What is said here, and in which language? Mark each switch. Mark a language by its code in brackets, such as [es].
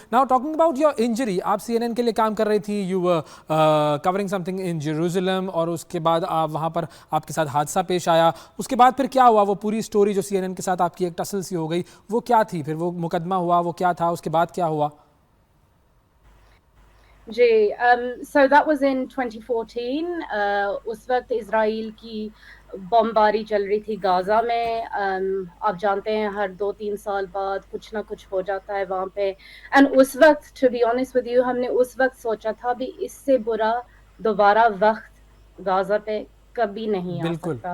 [en] now talking about your injury, [ur] آپ سی N N کے لیے کام کر رہی تھی، [en] you covering something in Jerusalem, [ur] اور اس کے بعد آپ وہاں پر آپ کے ساتھ حادثہ پیش آیا. اس کے بعد پھر کیا ہوا؟ وہ پوری اسٹوری جو سی این این کے ساتھ آپ کی ایک ٹسل سی ہو گئی، وہ کیا تھی؟ پھر وہ مقدمہ ہوا، وہ کیا تھا؟ اس کے بعد کیا ہوا؟ [en] جی so that was in 2014. [ur] اس وقت اسرائیل کی بمباری چل رہی تھی غازہ میں. آپ جانتے ہیں ہر 2-3 سال بعد کچھ نہ کچھ ہو جاتا ہے وہاں پہ، اینڈ اس وقت [en] to be honest with you [ur] ہم نے اس وقت سوچا تھا بھی اس سے برا دوبارہ وقت غازہ پہ کبھی نہیں آ سکتا.